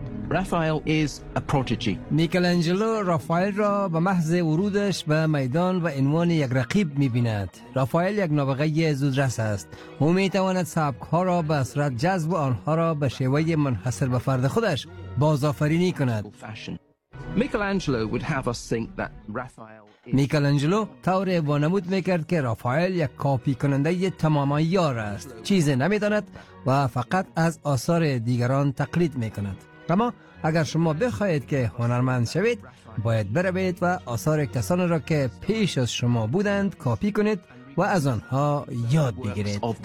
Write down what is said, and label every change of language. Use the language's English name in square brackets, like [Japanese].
[English] Raphael is a prodigy. [Persian] میکلانجلو رافائل را به محض ورودش به میدان به عنوان یک رقیب می‌بیند. رافائل یک نابغه زودرس است. او می‌تواند سبک‌ها را به صورت جذب و آنها را به شیوه منحصر به فرد خودش بازآفرینی کند. [English] Michelangelo would have us think that Raphael is... [Persian] میکلانجلو طور وانمود میکرد که رافائل یک کپی کننده تمام عیار است. چیزی نمی‌داند و فقط از آثار دیگران تقلید می‌کند. اما اگر شما بخواهید که هنرمند شوید، باید بروید و آثار کسان را که پیش از شما بودند کپی کنید و از آنها یاد بگیرید.